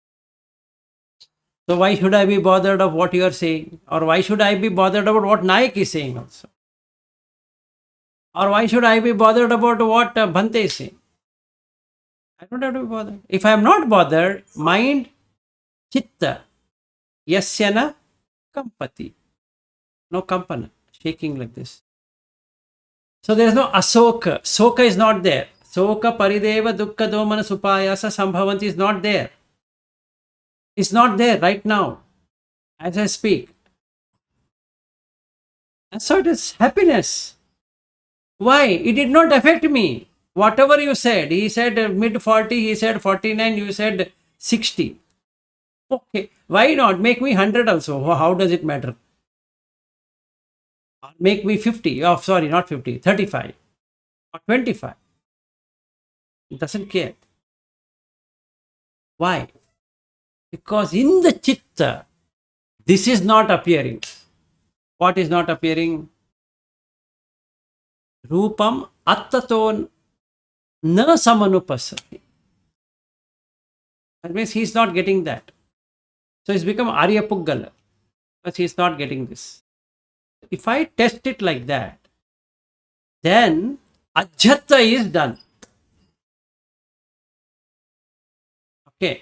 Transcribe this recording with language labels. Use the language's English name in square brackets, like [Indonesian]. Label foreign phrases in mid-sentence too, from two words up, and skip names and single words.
[English] So why should I be bothered of what you are saying? Or why should I be bothered about what Nayak is saying also? Or why should I be bothered about what Bhante is saying? I don't have to be bothered. If I am not bothered, mind, [Pali] chitta, yasyana, kampati. [English] No kampana, shaking like this. So there is no asoka. Soka is not there. [Pali] Soka parideva dukkha domana supayasa sambhavanti [English] is not there. It's not there right now as I speak. And so it is happiness. Why? It did not affect me. Whatever you said, he said mid 40, he said 49, you said 60. Okay, why not? Make me 100 also. How does it matter? Make me 50. Oh, sorry, not 50, 35 or 25. It doesn't care. Why? Because in the chitta, this is not appearing. What is not appearing? [Pali] Rupam attaton na samanupasati. [English] That means he is not getting that. So he's become Arya Puggala because he is not getting this. If I test it like that, then Ajjata is done. Okay.